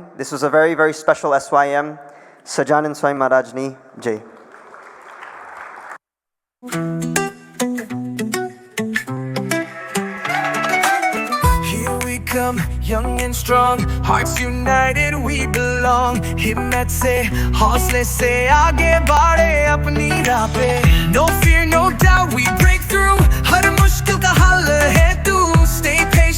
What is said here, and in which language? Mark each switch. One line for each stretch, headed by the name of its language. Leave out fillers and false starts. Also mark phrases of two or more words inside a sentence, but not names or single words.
English: This was a very, very special SYM. Sajanan Swami Maharajni Jai. Here we come, young and strong, hearts united, we belong.
Hindi: Himmat se, hausle se, aage baadhe apni raah pe.
English: No fear, no doubt, we break through.
Hindi: Har mushkil ka hal hai tu.
English: Stay